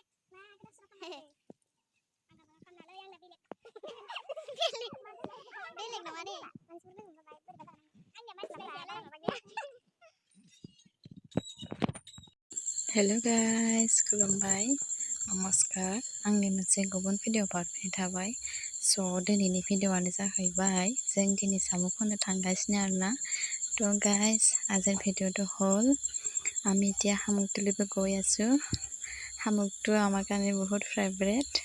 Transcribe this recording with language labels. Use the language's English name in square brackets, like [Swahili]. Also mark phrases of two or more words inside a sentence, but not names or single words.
[English] Hello guys, [Bodo] खुलुमबाय नमस्कार आंनि मोनसे गुबुन भिडिअ बारनाय थाबाय दिनैनि भिडिअआनो जाहैबाय जों दिनै साम' खननो थांगासिनो आरोना [Assamese] guys আজিৰ ভিডিঅ'টো হ'ল আমি এতিয়া সামুকতলিলৈ গৈ আছো সামুকটো আমাৰ কাৰণে বহুত ফেভাৰিট